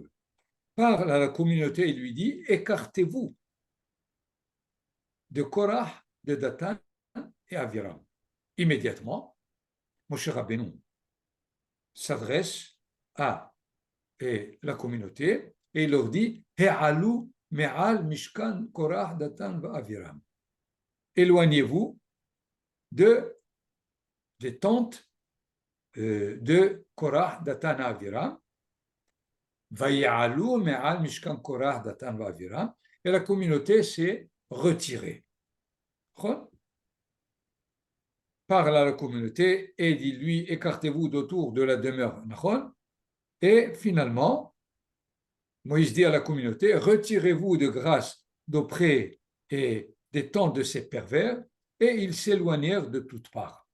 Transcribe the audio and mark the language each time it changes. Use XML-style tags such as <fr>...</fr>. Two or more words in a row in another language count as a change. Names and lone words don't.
<fr>Parle à la communauté et lui dit, écartez-vous de Korah, de Datan et Aviram. Immédiatement, Moshe Rabbeinu s'adresse à la communauté et il leur dit</fr> <he>העלו מעל משכן קרח דתן ואבירם.</he> <fr>Éloignez-vous des tentes de Korah, Datan, Aviram.</fr> <he>ויעלו מעל משכן קרח, דתן, אבירם.</he> <fr>Et la communauté s'est retirée. Parle à la communauté et dit-lui, écartez-vous d'autour de la demeure. Et finalement, Moïse dit à la communauté, retirez-vous de grâce d'auprès et des tentes de ces pervers, et ils s'éloignèrent de toutes parts.</fr>